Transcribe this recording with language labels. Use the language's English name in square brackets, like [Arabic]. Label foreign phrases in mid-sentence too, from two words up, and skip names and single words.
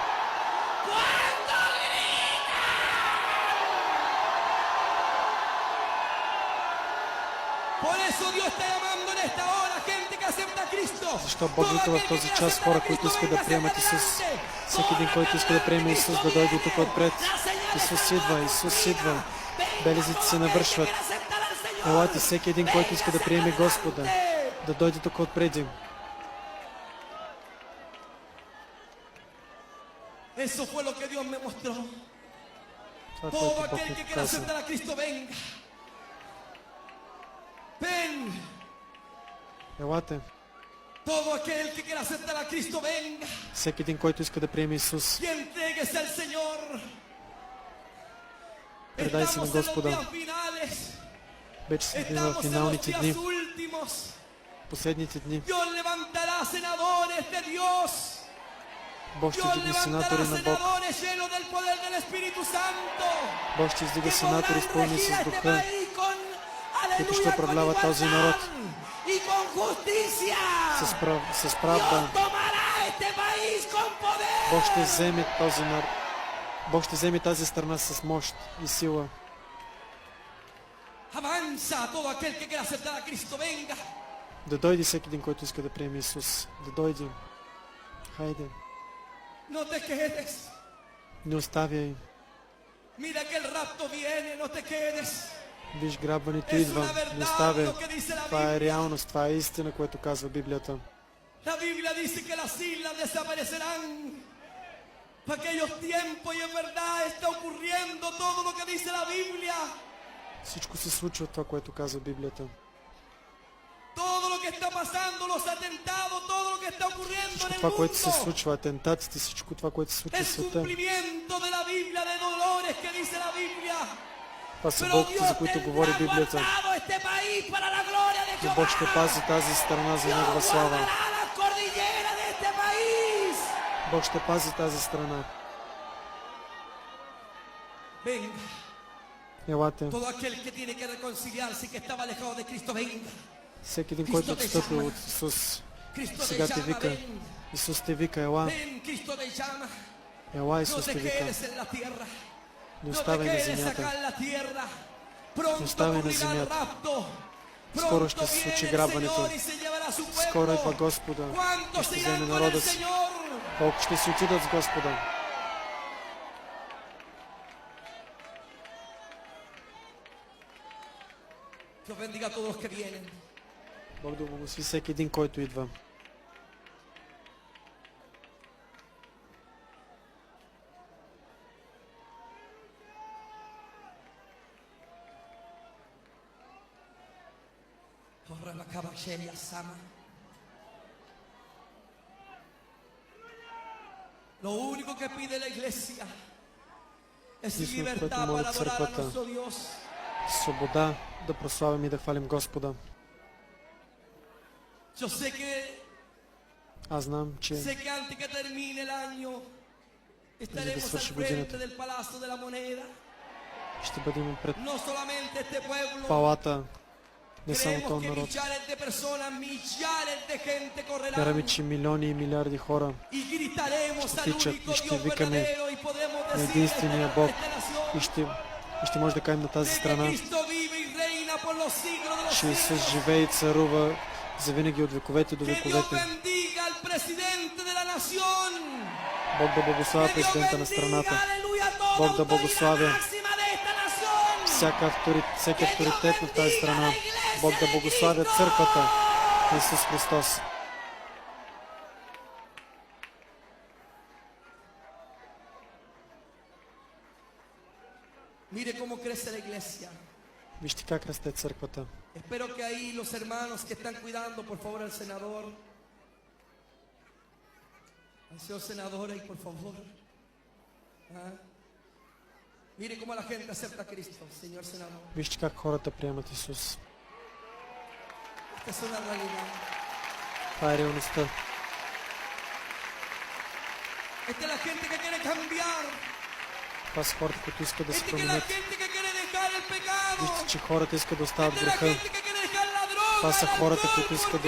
[Spanish] Por eso Dios está llamando en esta hora gente que acepta a Cristo. [Bulgarian] Защо Бог вика в този час хора, които искат да приемат Исус? Всеки един, който иска да приеме Исус, да дойде тук отпред. Исус идва, Исус идва. Белезите се навършват. Елате всеки един, който иска да приеме Господа, да дойде тук отпреди. [Spanish] Eso fue lo que Dios me mostró. [Bulgarian] Това е [Spanish] Todo [Bulgarian] което Бог [Spanish] aquel [Bulgarian] ми [Spanish] que quiera [Bulgarian] показа. [Spanish] aceptar a Cristo, venga. Ven. [Bulgarian] Елате, [Spanish] Todo aquel que quiera aceptar a Cristo, venga. [Bulgarian] всеки един, който иска да приеме Исус, [Spanish] Y entréguese al Señor. [Bulgarian] предай се на [Spanish] Estamos en los [Bulgarian] Господа. [Spanish] días finales. [Bulgarian] Вече сме в [Spanish] Estamos en los [Bulgarian] финалните [Spanish] días [Bulgarian] дни, [Spanish] últimos. [Bulgarian] последните дни. [Spanish] Dios levantará senadores de Dios. [Bulgarian] Бог ще [Spanish] Dios [Bulgarian] издига [Spanish] levantará [Bulgarian] сенатори на Бог. [Spanish] senadores llenos del poder del Espíritu Santo. [Bulgarian] Бог ще издига [Spanish] Que [Bulgarian] сенатори, [Spanish] podrán [Bulgarian] изпълнени [Spanish] regir [Bulgarian] с [Spanish] este [Bulgarian] духа, [Spanish] país con [Bulgarian] които ще [Spanish] aleluya, con [Bulgarian] управляват този народ [Spanish] igualdad y con justicia. [Bulgarian] с правда. Dios tomará este país con poder. Бог ще вземе този народ. Бог ще вземе тази страна с мощ и сила. [Spanish] Avanza todo aquel que quiera aceptar a Cristo, venga. [Bulgarian] Да дойде всеки един, който иска да приеме Исус. Да дойде. Хайде. [Spanish] No te quedes. [Bulgarian] Не оставяй. [Spanish] Mira que el rapto viene, no te quedes. [Bulgarian] Виж, грабването [Spanish] Es [Bulgarian] идва. [Spanish] una [Bulgarian] Не [Spanish] verdad [Bulgarian] оставяй. [Spanish] lo que dice la [Bulgarian] Това е [Spanish] Biblia. [Bulgarian] реалност. Това е истина, което казва Библията. [Spanish] La Biblia dice que las islas desaparecerán. Para aquellos tiempos y en verdad está ocurriendo todo lo que dice la Biblia. [Bulgarian] Всичко се случва това, което казва Библията. [Spanish] Todo lo que está pasando, los atentados, todo lo que está ocurriendo en [Bulgarian] Всичко [Spanish] el [Bulgarian] това, което се [Spanish] mundo. [Bulgarian] случва, атентатите, всичко това, което се случва в [Spanish] Es [Bulgarian] света. [Spanish] cumplimiento de la Biblia, de dolores que dice la Biblia. [Bulgarian] Това са [Spanish] Pero [Bulgarian] болките, [Spanish] Dios [Bulgarian] за които говори [Spanish] tendrá [Bulgarian] Библията. [Spanish] guardado este país para la gloria de [Bulgarian] И [Spanish] Jehová. [Bulgarian] Бог ще пази тази страна за [Spanish] Dios [Bulgarian] Негова слава. [Spanish] guardará las cordilleras de este país. [Bulgarian] Бог ще пази тази страна. [Spanish] Venga, [Bulgarian] Елате. [Spanish] Todo aquel que tiene que reconciliarse y que estaba alejado de Cristo, venga. [Bulgarian] Всеки един, който отстъпи от Исус, [Spanish] Cristo te [Bulgarian] сега те [Spanish] llama, [Bulgarian] вика. [Spanish] ven. [Bulgarian] Исус те вика, ела. [Spanish] Ven, Cristo te llama. [Bulgarian] Ела, [Spanish] No [Bulgarian] Исус [Spanish] te [Bulgarian] те вика. [Spanish] quedes en la tierra. [Bulgarian] Не [Spanish] No te [Bulgarian] оставай на [Spanish] quedes acá [Bulgarian] земята. [Spanish] en la tierra. Pronto [Bulgarian] оставай на [Spanish] ocurrirá el [Bulgarian] земята. [Spanish] rapto. [Bulgarian] Скоро [Spanish] Pronto [Bulgarian] ще се случи [Spanish] viene el [Bulgarian] грабването. [Spanish] Señor y se llevará a su [Bulgarian] Скоро идва [Spanish] pueblo. [Bulgarian] Господа и [Spanish] ¿Cuántos [Bulgarian] ще [Spanish] se [Bulgarian] вземе [Spanish] irán con el [Bulgarian] народа си. [Spanish] Señor? [Bulgarian] Колко ще си отидат с Господа? [Spanish] Dios bendiga a todos los que vienen. [Bulgarian] Бог да благослови всеки един, който идва. [Spanish] Corra la caballería sama. Lo único que pide la iglesia es [Bulgarian] Единственото, което [Spanish] libertad [Bulgarian] моля [Spanish] para adorar a [Bulgarian] църквата, [Spanish] nuestro Dios. [Bulgarian] свобода да прославим и да хвалим Господа. [Spanish] Yo sé que [Bulgarian] Аз знам, че [Spanish] antes que termine el año estaremos al [Bulgarian] свърши [Spanish] frente [Bulgarian] годината. [Spanish] del Palacio de la Moneda. [Bulgarian] ще бъдем пред [Spanish] No solamente este pueblo, [Bulgarian] палата, не само [Spanish] creemos [Bulgarian] този [Spanish] que [Bulgarian] народ. [Spanish] millares de personas, millares de gente [Bulgarian] Вярваме, [Spanish] correrán [Bulgarian] че милиони и милиарди хора [Spanish] y gritaremos al [Bulgarian] тичат [Spanish] único [Bulgarian] и ще [Spanish] Dios [Bulgarian] викаме [Spanish] verdadero y podemos [Bulgarian] на [Spanish] decir [Bulgarian] единствения [Spanish] a [Bulgarian] Бог [Spanish] esta [Bulgarian] и [Spanish] nación [Bulgarian] ще може да кажем на тази [Spanish] de que [Bulgarian] страна, [Spanish] Cristo vive y reina por los siglos de los [Bulgarian] че Исус [Spanish] siglos. [Bulgarian] живее и царува завинаги от вековете до [Spanish] Que Dios [Bulgarian] вековете. [Spanish] bendiga al presidente de la nación. [Bulgarian] Бог да благославя [Spanish] Que Dios [Bulgarian] президента на [Spanish] bendiga, [Bulgarian] страната. [Spanish] aleluya, toda [Bulgarian] Бог да [Spanish] autoridad [Bulgarian] благославя [Spanish] máxima de esta nación. [Bulgarian] всеки авторитет в тази страна. Бог да благославя църквата на Исус Христос. [Spanish] Mire cómo crece la iglesia. [Bulgarian] Вижте как расте църквата. [Spanish] Espero que ahí los hermanos que están cuidando, por favor, al senador. Al señor senador ahí, por favor. ¿Ah? Mire cómo la gente acepta a Cristo, señor senador. [Bulgarian] Вижте как хората приемат Исус. [Spanish] Esta es una realidad. [Bulgarian] Това е реалността. [Spanish] Esta es la gente que quiere cambiar. [Bulgarian] Това са хората, които искат да се [Spanish] Esta es la [Bulgarian] променят. [Spanish] gente que quiere dejar el pecado. [Bulgarian] Вижте, че хората искат да остават [Spanish] Esta es la [Bulgarian] греха. [Spanish] gente que quiere dejar la droga. [Bulgarian] Това са [Spanish] el [Bulgarian] хората, [Spanish] alcohol [Bulgarian] които [Spanish] por [Bulgarian] искат да